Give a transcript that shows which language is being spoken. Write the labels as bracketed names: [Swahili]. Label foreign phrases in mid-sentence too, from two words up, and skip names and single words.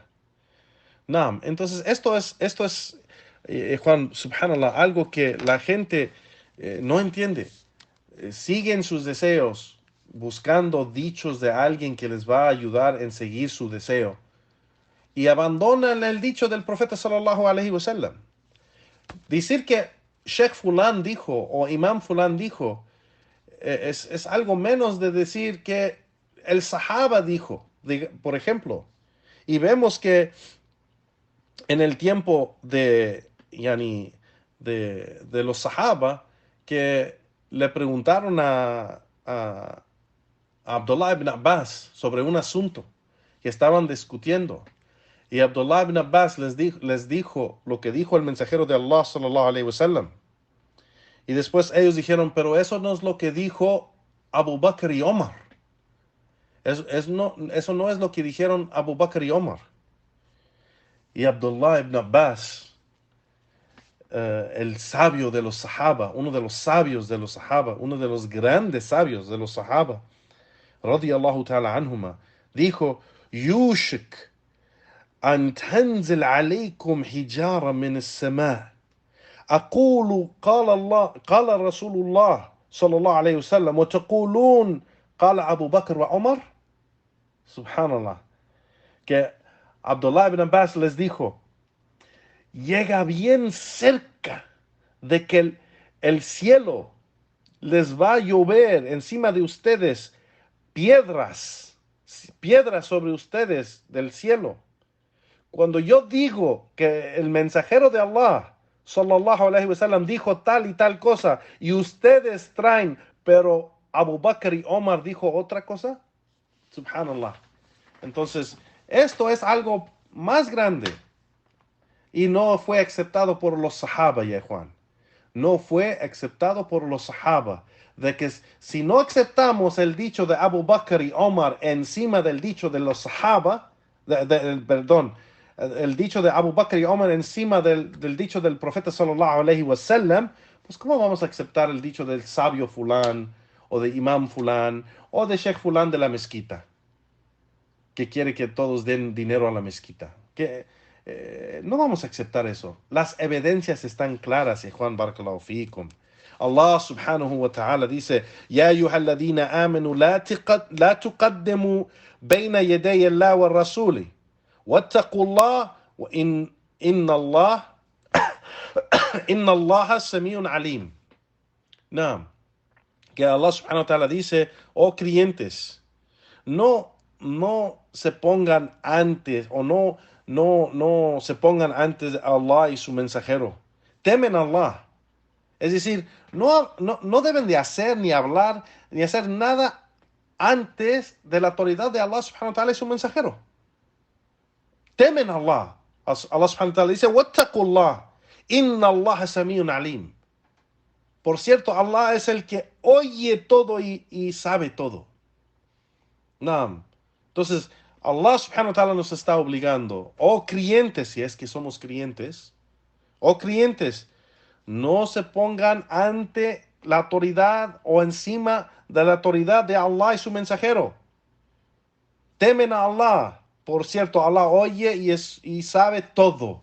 [Spanish] Naam, entonces esto es Juan, subhanallah, algo que la gente no entiende. Siguen sus deseos, buscando dichos de alguien que les va a ayudar en seguir su deseo, y abandonan el dicho del profeta [Arabic] صلى الله عليه وسلم. [Spanish] Decir que Sheikh Fulan dijo o Imam Fulan dijo es algo menos de decir que el Sahaba dijo, por ejemplo. Y vemos que en el tiempo de los Sahaba, que le preguntaron a Abdullah ibn Abbas sobre un asunto que estaban discutiendo. Y Abdullah ibn Abbas les dijo lo que dijo el mensajero de Allah [Arabic] صلى الله عليه وسلم. [Spanish] Y después ellos dijeron, pero eso no es lo que dijo Abu Bakr y Omar. Eso no es lo que dijeron Abu Bakr y Omar. Y Abdullah ibn Abbas, el sabio de los Sahaba, uno de los sabios de los Sahaba, uno de los grandes sabios de los Sahaba, [Arabic] رضي الله تعالى عنهما, [Spanish] dijo, [Arabic] يوشك أن تنزل عليكم حجارة من السماء' أقول قال رسول الله صلى الله عليه وسلم وتقولون قال أبو بكر وعمر. [Spanish] Subhanallah. Que Abdullah ibn Abbas les dijo, llega bien cerca de que el cielo les va a llover encima de ustedes piedras sobre ustedes del cielo. Cuando yo digo que el mensajero de Allah [Arabic] صلى الله عليه وسلم [Spanish] dijo tal y tal cosa y ustedes traen, pero Abu Bakr y Omar dijo otra cosa, subhanallah. Entonces, esto es algo más grande y no fue aceptado por los Sahaba, ya Juan. No fue aceptado por los Sahaba. De que si no aceptamos el dicho de Abu Bakr y Omar encima del dicho de los Sahaba, perdón, el dicho de Abu Bakr y Omar encima del dicho del profeta [Arabic] صلى الله عليه وسلم, [Spanish] pues ¿cómo vamos a aceptar el dicho del sabio fulán, o de imam fulán, o de sheikh fulán de la mezquita, que quiere que todos den dinero a la mezquita? No vamos a aceptar eso. Las evidencias están claras, Juan [Arabic] بارك الله فيكم. الله سبحانه وتعالى dice, يا أيها الذين آمنوا لا تقدموا بين يدي الله ورسوله. واتقوا الله إن الله سميع عليم. [Spanish] No, que [Arabic] الله سبحانه وتعالى [Spanish] dice, oh creyentes, no se pongan antes, o no se pongan antes de Allah y su mensajero. Temen a Allah. Es decir, no deben de hacer, ni hablar, ni hacer nada antes de la autoridad de [Arabic] الله سبحانه وتعالى [Spanish] y su mensajero. Temen a Allah. [Arabic] الله سبحانه وتعالى dice, وَاتَّقُوا إن الله سميع عليم. [Spanish] Por cierto, Allah es el que oye todo y sabe todo. No. Entonces, [Arabic] الله سبحانه وتعالى [Spanish] nos está obligando, oh creyentes, si es que somos creyentes, oh creyentes, no se pongan ante la autoridad o encima de la autoridad de Allah y su mensajero. Temen a Allah. Por cierto, Allah oye y sabe todo.